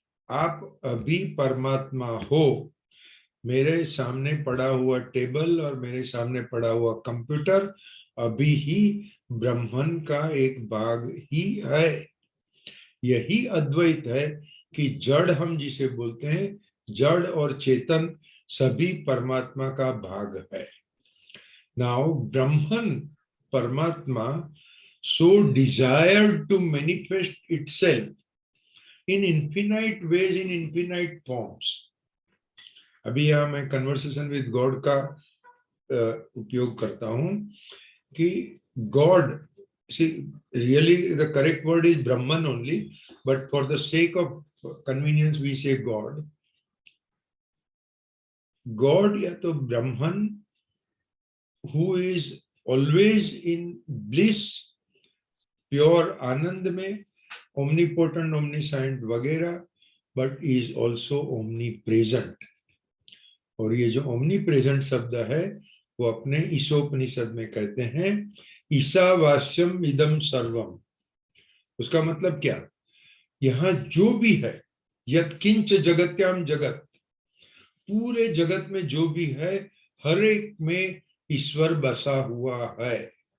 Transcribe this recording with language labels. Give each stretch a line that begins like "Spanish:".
Hindi: आप अभी परमात्मा हो। मेरे सामने पड़ा हुआ टेबल और मेरे सामने पड़ा हुआ कंप्यूटर अभी ही ब्रह्मन का एक भाग ही है। यही अद्वैत है कि जड़ हम जिसे बोलते हैं, जड़ और चेतन सभी परमात्मा का भाग है।
English: Now Brahman, परमात्मा, so desired to manifest itself in infinite ways, in infinite forms.
Hindi: अभी यहाँ मैं कन्वर्सेशन विद गॉड का उपयोग करता हूँ कि
English: God, really the correct word is Brahman only, but for the sake of convenience we say God. God
Hindi: या तो
English: Brahman, who is always in bliss,
Hindi: pure आनंद में,
English: omnipotent, omniscient वगैरह, but is also omnipresent.
Hindi: और ये जो omnipresent शब्द है वो अपने ईशोपनिषद में कहते हैं
Sanskrit: ईशावास्यम इदम सर्वम।
Hindi: उसका मतलब क्या? यहाँ जो भी है,
Sanskrit: यत्किंच जगत्याम जगत,
Hindi: पूरे जगत में जो भी है हर एक में ईश्वर बसा हुआ है।